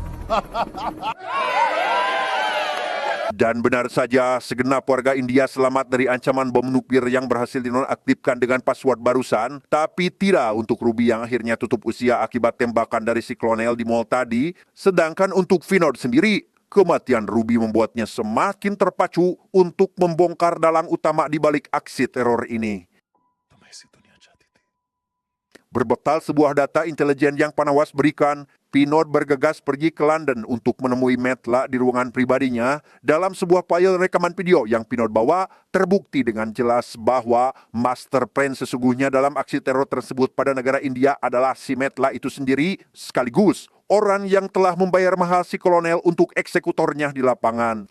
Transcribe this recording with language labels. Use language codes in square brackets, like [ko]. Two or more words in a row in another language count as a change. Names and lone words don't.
[id] Dan benar saja, segenap warga India selamat dari ancaman bom nuklir yang berhasil dinonaktifkan dengan password barusan, tapi tidak untuk Ruby yang akhirnya tutup usia akibat tembakan dari si Klonel di mall tadi. Sedangkan untuk Vinod sendiri, kematian Ruby membuatnya semakin terpacu untuk membongkar dalang utama di balik aksi teror ini. [hi] तुम्हें ऐसी दुनिया चाहती थी। [id] Berbekal sebuah data intelijen yang Panawas berikan, Pinot bergegas pergi ke London untuk menemui Metla di ruangan pribadinya. Dalam sebuah file rekaman video yang Pinot bawa, terbukti dengan jelas bahwa master plan sesungguhnya dalam aksi teror tersebut pada negara India adalah si Metla itu sendiri, sekaligus orang yang telah membayar mahal si kolonel untuk eksekutornya di lapangan.